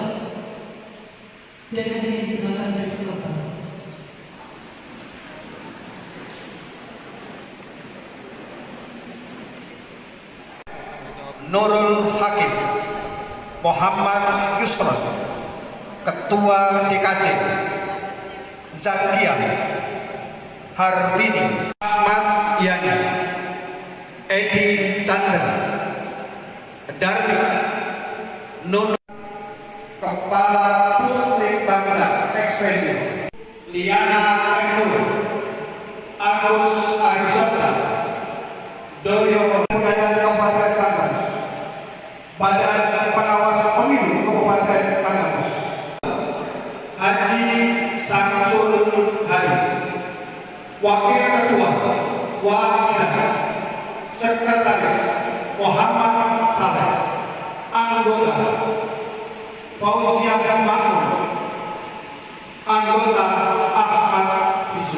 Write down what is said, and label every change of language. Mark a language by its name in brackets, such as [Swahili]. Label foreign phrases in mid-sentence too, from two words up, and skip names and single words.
[Indonesian] Dan hadirin disilakan berdiri kembali. Nurul Hakim, Muhammad Yusron, Ketua DKC, Zakia Hartini, Ahmad Yani, Edi Chandra. Chandra, Darnik, Nono, Kepala Puslit Bangda Ekspresi, Liana Nur, Agus Arizona, Doyo Budaya Kabupaten Tanggamus, Badan Pengawas Pemilu Kabupaten Tanggamus, Haji Samsul Hadi, Wakil Ketua Wakilan, Sekretaris Muhammad Saleh, Anggota Fauziah Makmur, Anggota Ahmad Bisu.